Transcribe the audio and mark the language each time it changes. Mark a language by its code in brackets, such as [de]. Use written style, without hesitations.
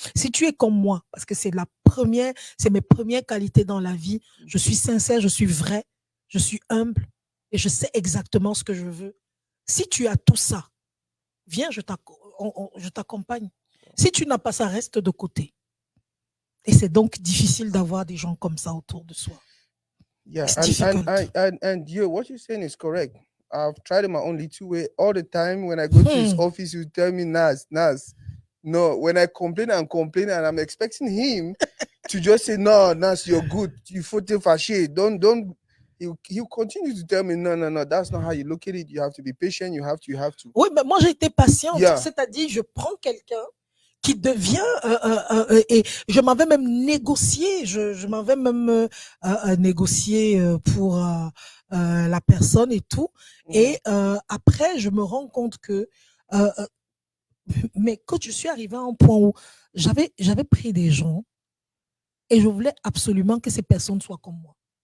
[fr] Si tu es comme moi, parce que c'est mes premières qualités dans la vie, je suis sincère, je suis vrai, je suis humble et je sais exactement ce que je veux. Si tu as tout ça, viens, je t'accompagne. Si tu n'as pas ça, reste de côté. Et c'est donc difficile d'avoir des gens comme ça autour de soi. [en] Yeah, It's and difficult. you, what you're saying is correct. I've tried it my own little way all the time. When I go to his Hmm. office, he tell me, Nas. No, when I complain and complain, and I'm expecting him to just say, no, Nas, you're good. You [fr] faut te fâcher. [en] Don't. He'll continue to tell me, no, no, no. That's not how you look at it. You have to be patient. You have to. [fr] Oui, mais moi j'ai été patiente, [en] Yeah. [fr] c'est-à-dire je prends quelqu'un qui devient et je m'avais même négocié, je m'avais même négocié pour la personne et tout. Et après, je me rends compte que mais quand je suis arrivée à un point où j'avais pris des gens et je voulais absolument que ces personnes soient comme moi.